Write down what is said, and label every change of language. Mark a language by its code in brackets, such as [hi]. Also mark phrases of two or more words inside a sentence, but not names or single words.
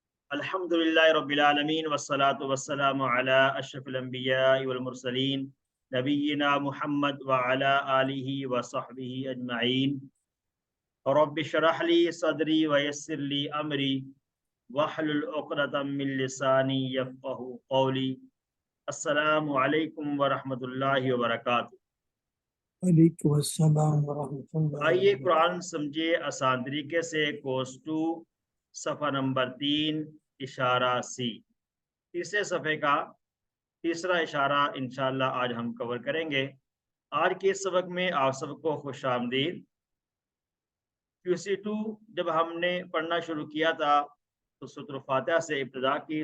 [ar] الحمد لله رب العالمين والصلاة والسلام على أشرف الأنبياء والمرسلين نبينا محمد وعلى آله وصحبه أجمعين. رب اشرح لي صدري ويسر لي أمري واحلل عقدة من لساني يفقهوا قولي. السلام عليكم ورحمة الله وبركاته. وعليكم السلام ورحمة الله आइए वबरकातुहू। [hi] कुरान समझिए आसान तरीके से। कोर्स 2 सफ़ा नंबर 3 इशारा सी। तीसरे सफ़े का तीसरा इशारा इंशाअल्लाह आज हम कवर करेंगे। आज के इस सबक में आप सबको खुश आमदीद। QC2 जब हमने पढ़ना शुरू किया था तो सूरह फातिहा से इब्तिदा की।